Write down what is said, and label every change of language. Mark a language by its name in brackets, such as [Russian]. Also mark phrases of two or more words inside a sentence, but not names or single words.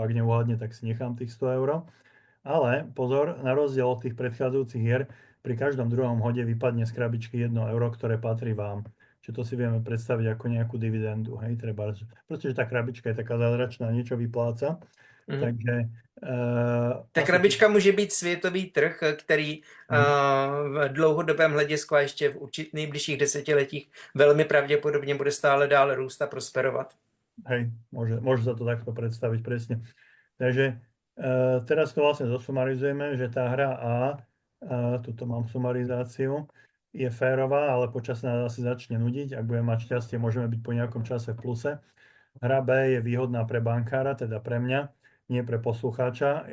[Slovak] Ak neuhadne, tak si nechám tých 100 €. Ale pozor, na rozdiel od tých predchádzajúcich hier, pri každom druhom hode vypadne z krabičky 1 €, ktoré patrí vám. Čiže to si vieme predstaviť ako nejakú dividendu. Hej, treba, proste, že tá krabička je taká zázračná, niečo vypláca. Takže [Czech] ta krabička může být světový trh, který v dlouhodobém hledisku a ještě v nejbližších desetiletích velmi pravděpodobně bude stále dále růst a prosperovat. [Slovak] Hej, môže sa to takto predstaviť presne. Takže teraz to vlastne zosumarizujeme, že tá hra A, tuto mám sumarizáciu, je férová, ale počas nás asi začne nudiť. Ak budeme mať šťastie, môžeme byť po nejakom čase v pluse. Hra B je výhodná pre bankára, teda pre mňa, nie pre poslucháča.